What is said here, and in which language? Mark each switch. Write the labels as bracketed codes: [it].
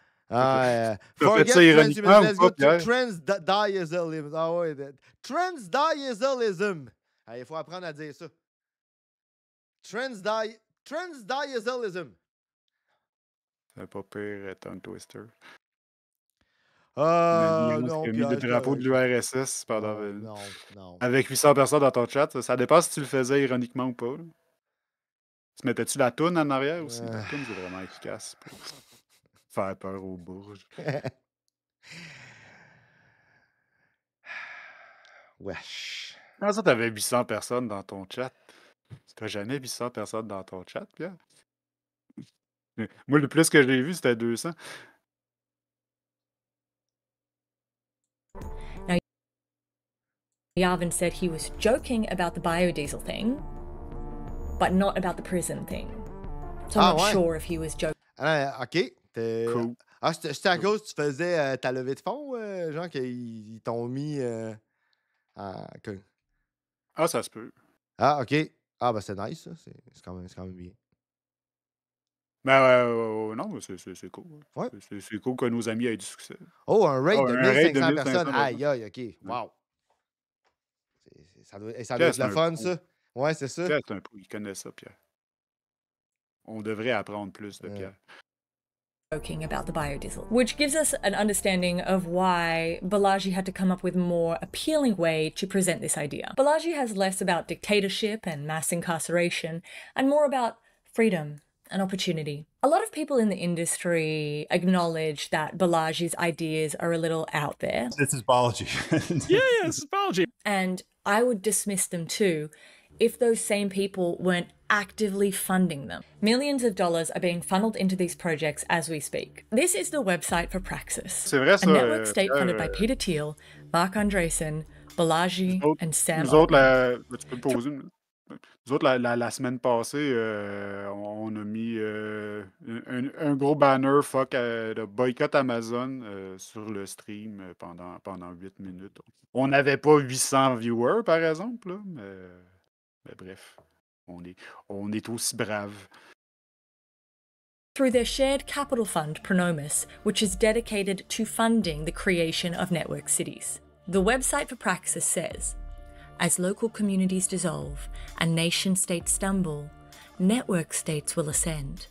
[en] Forget transhumanism. Let's go to transdiazolism. [fr] Ah ouais, transdiazolism. Il faut apprendre à dire ça. Transdiazolism. C'est pas pire, [en] tongue twister. [fr] Non, qui a mis le drapeau de l'URSS pendant... Non. Avec 800 personnes dans ton chat. Ça dépend si tu le faisais ironiquement ou pas. Là. Tu mettais-tu la toune en arrière aussi? La toune, c'est vraiment efficace pour faire peur aux bourges. Wesh. Comment ça, t'avais 800 personnes dans ton chat? T'as jamais 800 personnes dans ton chat, Pierre? Moi, le plus que j'ai vu, c'était 200. [en] Now, Yavin said he was joking about the biodiesel thing, but not about the prison thing. So I'm not sure if he was joking. [fr] OK. Cool. C'était à cause que tu faisais ta levée de fonds, genre qu'ils t'ont mis en... Ah, ça se peut. Ah, OK. Ah, ben c'est nice, ça. C'est quand même bien. Ben non, c'est cool. Ouais. C'est cool que nos amis aient du succès. Oh, un raid de 1500 personnes. Aïe, Aïe, OK. Wow. Ça doit être le fun, ça. Ouais, c'est ça. Pierre, c'est un pro. Il connaît ça, Pierre. On devrait apprendre plus de Pierre. [en] Joking about the biodiesel, which gives us an understanding of why Balaji had to come up with a more appealing way to present this idea. Balaji has less about dictatorship and mass incarceration and more about freedom and opportunity. A lot of people in the industry acknowledge that Balaji's ideas are a little out there. This is Balaji. Yeah, this is Balaji. And I would dismiss them too if those same people weren't actively funding them. Millions of dollars are being funneled into these projects as we speak. This is the website for Praxis, [fr] C'est vrai, ça, [en] a network state funded by Peter Thiel, Mark Andreessen, Balaji, and Sam. [fr] Nous autres, tu peux me poser Nous autres, la semaine passée, on a mis un gros banner de boycott Amazon sur le stream pendant 8 minutes. On n'avait pas 800 viewers, par exemple, là, mais bref, on est aussi braves. [en] Through their shared capital fund, Pronomus, which is dedicated to funding the creation of network cities. The website for Praxis says, as local communities dissolve and nation-states stumble, network states will ascend.